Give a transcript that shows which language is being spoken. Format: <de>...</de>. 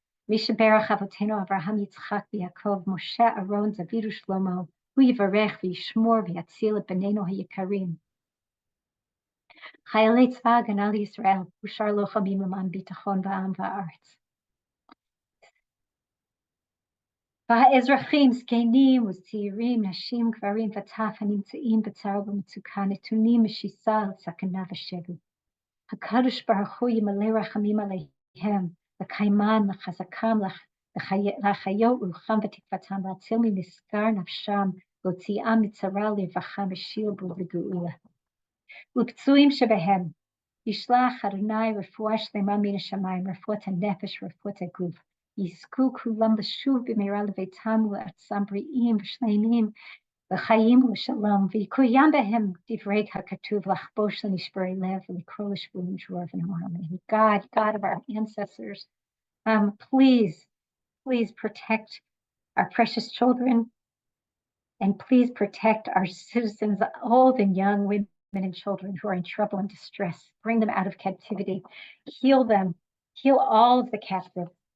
<he>Mishaberach Avotenu Avraham Yitzchak Yaakov Moshe Aaron David Shlomo Hu Yivarech V'Yishmor V'Yatzil Et Bneiנו Hayikarim Chayalei Tzva Hagana Yisrael Ushar Lochamim L'man Bitachon V'Am V'Aaretz והאזרחים, זקנים וצעירים, נשים, גברים וטף הנמצאים בצער ובמצוקה, נתונים משיסה לסכנה ושבי. הקדוש ברוך הוא ימלא רחמים עליהם, לקיימן, לחזקם, להחיו רוחם ותקוותם, להציל ממסגר נפשם, להוציאם מצרה לרווחה ושילבו לגאולה. ולפצועים שבהם, ישלח אדוני רפואה שלמה מן השמיים, רפואת הנפש ורפואת הגוף. יזכו כולם לשוב במהרה לביתם ולארצם בריאים ושלמים לחיים ולשלום, ויקוים בהם דברי הכתוב לחבוש לנשברי לב ולקרוא לשבויים תשובה ונאמר.</he> <en>God of our ancestors, please protect our precious children, and please protect our citizens, old and young, women and children who are in trouble and distress. Bring them out of captivity, heal them, heal all of the captives.</en>